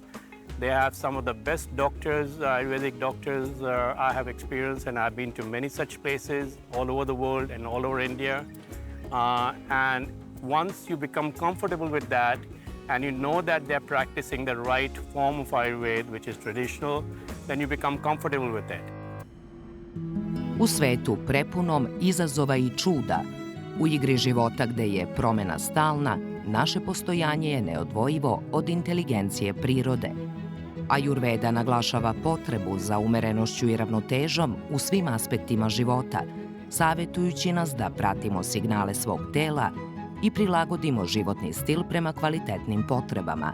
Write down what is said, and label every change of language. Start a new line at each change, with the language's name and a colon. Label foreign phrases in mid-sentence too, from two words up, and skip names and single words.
English: They have some of the best doctors, Ayurvedic doctors I have experienced, and I've been to many such places all over the world and all over India. And once you become comfortable with that, and you know that they're practicing the right form of Ayurveda, which is traditional, then you become comfortable with it.
Serbian: U svetu prepunom izazova i čuda, u igri života gde je promena stalna, naše postojanje je neodvojivo od inteligencije prirode. Ajurveda naglašava potrebu za umerenošću i ravnotežom u svim aspektima života, savjetujući nas da pratimo signale svog tela i prilagodimo životni stil prema kvalitetnim potrebama.